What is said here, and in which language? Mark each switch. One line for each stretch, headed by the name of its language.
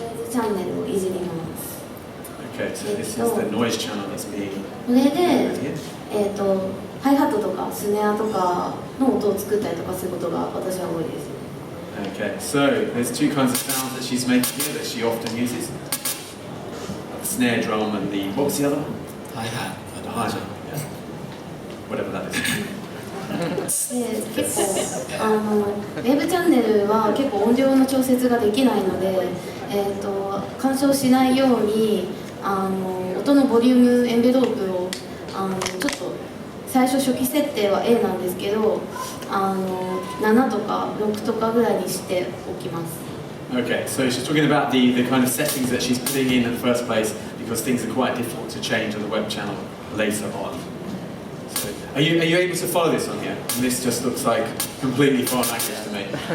Japanese: チャンネルをいじります。
English: Okay, so this is the noise channel that's being
Japanese: これで、
English: here.
Japanese: ハイハットとかスネアとかの音を作ったりとかすることが私は多いです。
English: Okay, so there's two kinds of sounds that she's making here that she often uses. The snare drum and the, what was the other one? Hi-hat. The hi-hat, yeah. Whatever that is.
Japanese: で結構ウェブチャンネルは結構音量の調節ができないので、干渉しないように音のボリュームエンベロープをちょっと最初初期設定は A なんですけど7とか6とかぐらいにしておきます。
English: Okay, so she's talking about the kind of settings that she's putting in the first place because things are quite difficult to change on the web channel later on. So, are you able to follow this on here? And this just looks like completely foreign language to me.